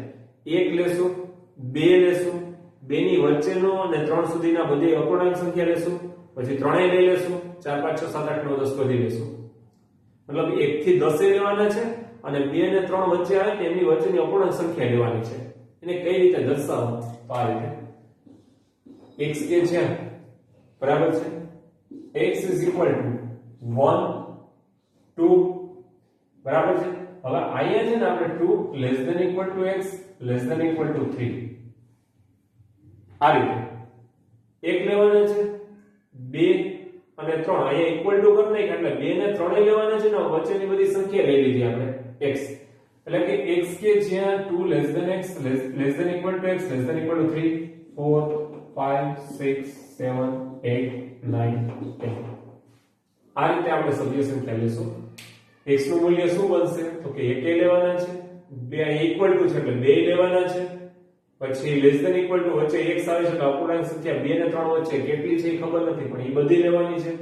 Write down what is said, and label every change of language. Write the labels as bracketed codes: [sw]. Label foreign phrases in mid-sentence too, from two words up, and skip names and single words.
[gu] 1 લેશું, 2 લેશું, 2 ની વચ્ચેનો અને 3 સુધીના બધી અપૂર્ણાંક સંખ્યા લેશું, પછી 3 લઈ લેશું, 4 5 6 7 8 9 10 બધી લેશું. મતલબ 1 થી 10 લેવાના છે અને 2 અને 3 વચ્ચે આવે ને એમની વચ્ચેની અપૂર્ણાંક સંખ્યા લેવાની છે. એને કઈ રીતે દર્શાવો? તો આ રીતે x કે જ્યાં બરાબર છે [en] x is equal to 1 2 [gu] બરાબર છે. હવે અહીંયા છે ને આપણે [en] 2 less than equal to x less than equal to 3 [gu] આ રીતે એક લેવાના છે, 2 અને 3 અહીંયા [en] equal to [gu] કરી નાખ એટલે 2 ને 3 લેવાના છે ને વચ્ચેની બધી સંખ્યા લઈ લીધી આપણે x. એટલે કે x કે જ્યાં [en] 2 less than x less than equal to x less than equal to 3 4 5 6 7 8 9 10. [gu] આ રીતે આપણે સભ્ય સંખ્યા લેશું. x નું મૂલ્ય શું બનશે? તો કે 1 લેવાના છે, 2 [en] equal to [gu] છે એટલે 2 લેવાના છે, પછી [en] less than equal to [gu] વચ્ચે x આવે છે એટલે અપૂર્ણાંક સંખ્યા 2 અને 3 વચ્ચે કેટલી છે એ ખબર નથી, પણ એ બધી લેવાની છે.